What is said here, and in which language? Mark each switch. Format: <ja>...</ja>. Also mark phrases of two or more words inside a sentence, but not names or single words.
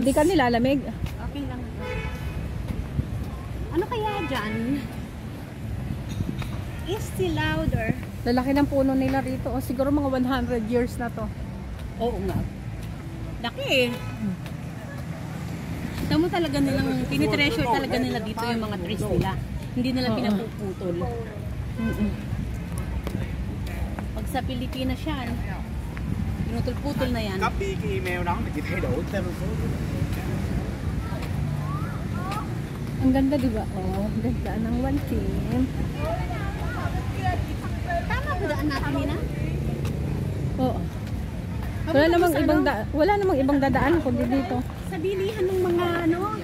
<tl>Di ka nilalamig. Okay lang. Ano kaya dyan?</tl> <en>Is still louder.</en> <tl>Lalaki ng puno nila rito. O, siguro mga 100 years na to. Oo nga. Laki eh. Tamo talaga nilang, tinitreasure talaga nila dito yung mga trees nila. Hindi nila Oo. pinapuputol. Pag sa Pilipinas yan, pinutol-putol na yan.</tl> <vi>Copy cái email đó mà chị thay đổi tên số.</vi> <tl>Ang ganda, di ba? Oh, ganda ng 1 Kim. Tama ba daan natin, Nina? Oo. Wala namang ibang dadaan kundi dito. Sa bilihan ng mga ano.</tl>